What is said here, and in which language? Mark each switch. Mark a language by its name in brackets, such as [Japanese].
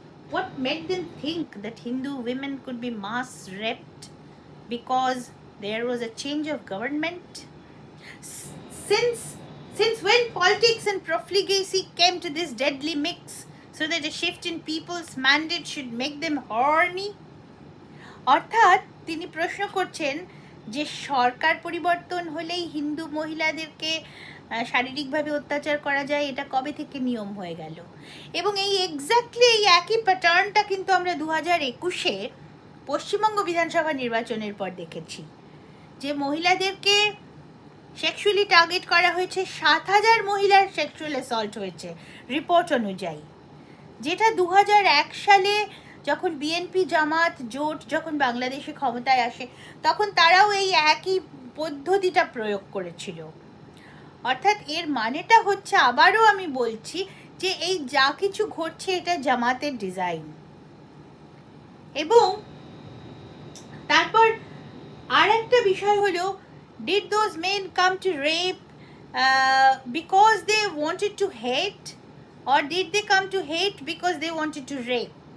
[English] What made them think that Hindu women could be mass raped because there was a change of government? Since when politics and profligacy came to this deadly mix so that a shift in people's mandate should make them horny? [Bangla] অর্থাৎ তিনি প্রশ্ন করছেন যে সরকার পরিবর্তন হলেই হিন্দু মহিলাদেরকে শারীরিকভাবে অত্যাচার করা যায়, এটা কবে থেকে নিয়ম হয়ে গেল? এবং এই এক্স্যাক্টলি এই একই প্যাটার্নটা কিন্তু আমরা 2021-এ পশ্চিমবঙ্গ বিধানসভা নির্বাচনের পর দেখেছি, যে মহিলাদেরকে সেক্সুয়ালি টার্গেট করা হয়েছে। 7,000 মহিলার সেক্সুয়াল অ্যাসল্ট হয়েছে রিপোর্ট অনুযায়ী, যেটা 2001 সালে যখন বিএনপি জামাত জোট যখন বাংলাদেশে ক্ষমতায় আসে তখন তারাও এই একই পদ্ধতিটা প্রয়োগ করেছিল। অর্থাৎ এর মানেটা হচ্ছে, আবারও আমি বলছি, যে এই যা কিছু ঘটছে এটা জামাতের ডিজাইন। এবং তারপর আর একটা বিষয় হলো, [English] did those men come to rape because they wanted to hate, or did they come to hate because they wanted to rape?